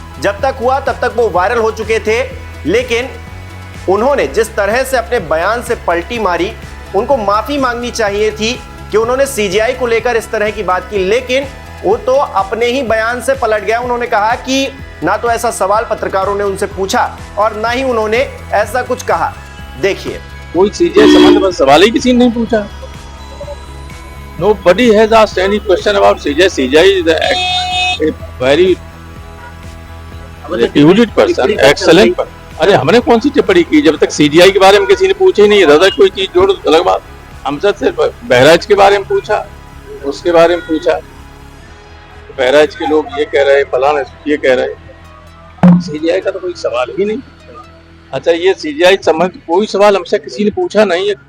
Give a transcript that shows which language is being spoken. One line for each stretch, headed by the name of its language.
Hindi: जब तक हुआ तब तक वो वायरल हो चुके थे, लेकिन उन्होंने जिस तरह से अपने बयान से पलटी मारी, उनको माफी मांगनी चाहिए थी कि उन्होंने सीजीआई को लेकर इस तरह की बात की, लेकिन वो तो अपने ही बयान से पलट गया। उन्होंने कहा कि ना तो ऐसा सवाल पत्रकारों ने उनसे पूछा और ना ही उन्होंने ऐसा कुछ कहा। देखिए, कोई सीजीआई संबंध में सवाल ही किसी ने नहीं पूछा।
English: Nobody has asked any question about CGI. CGI is a very erudite person, excellent person.
Hindi: अरे हमने कौन सी टिप्पणी की? जब तक सीजीआई के बारे में किसी ने पूछा ही नहीं, दादा कोई चीज जोड़ अलग बात। हमसे सिर्फ बहराइच के बारे में पूछा, उसके बारे में पूछा, बहराइच के लोग ये कह रहे, फलाना ये कह रहे। सीजीआई का तो कोई सवाल ही नहीं। अच्छा, ये सीजीआई संबंध कोई सवाल हमसे किसी ने पूछा नहीं है।